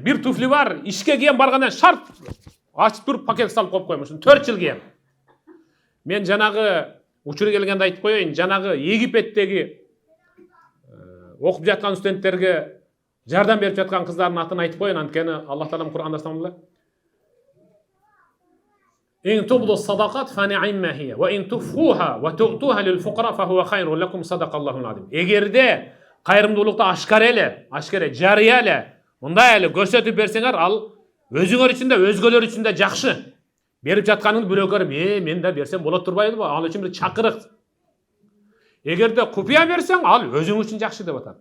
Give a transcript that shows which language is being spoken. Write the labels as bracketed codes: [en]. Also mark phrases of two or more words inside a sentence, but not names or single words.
[ky] Бир туфли бар, ишке кийем баргандан шарт ачып туруп пакет салып коюп коем. Ошону 4 жыл кийем. Мен жанагы учур келгенде айтып коеюн, жанагы Египеттеги окуп жаткан студенттерге жардам берип жаткан кыздардын атын айтып коеюн, анткени Аллах Таалам Кур'анда саналат. [ar] إن تبدوا الصدقات فنعم هي وإن تخفوها وتؤتوها للفقراء فهو خير لكم صدق الله العظيم. [ky] Эгерде кайрымдуулукты ашкара жарыя эле мындай эле көрсөтүп берсеңер, ал өзүңөр үчүн да өзгөлөр үчүн да жакшы. Берип жатканыңды бирөө көрүп, мен да берсем болот турбайбы? Ал үчүн бир чакырык. Эгерде купуя берсең, ал өзүң үчүн жакшы деп атат.